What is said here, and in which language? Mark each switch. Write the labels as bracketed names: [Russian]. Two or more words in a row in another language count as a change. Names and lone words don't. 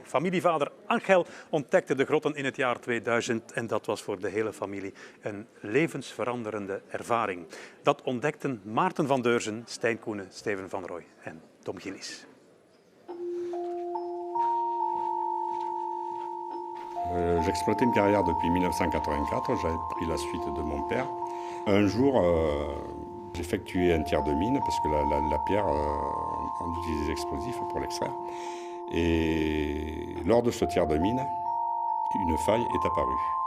[Dutch] Familievader Angel ontdekte de grotten in het jaar 2000 en dat was voor de hele familie een levensveranderende ervaring. Dat ontdekten Maarten van Deurzen, Stijn Koenen, Steven van Rooij en Tom Gillis. [French] J'exploitais une carrière depuis 1984, j'avais pris la suite de mon père. Un jour, j'ai effectué un tiers de mine parce que la pierre, on utilise des explosifs pour l'extraire. Et lors de ce tiers de mine, une faille est apparue.